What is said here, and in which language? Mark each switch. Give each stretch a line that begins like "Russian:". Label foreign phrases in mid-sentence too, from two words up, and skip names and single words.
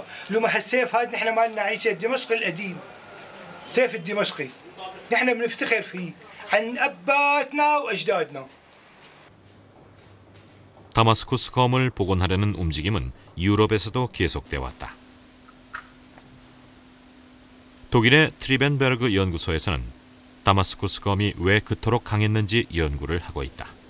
Arabic: لما هالسيف هذا نحن ما لنا عيشه الدمشقي القديم. سيف الدمشقي نحن بنفتخر فيه عن اباتنا واجدادنا.
Korean: 다마스쿠스 검을 복원하려는 움직임은 유럽에서도 계속돼 왔다. 독일의 트리벤베르그 연구소에서는 다마스쿠스 검이 왜 그토록 강했는지 연구를 하고 있다.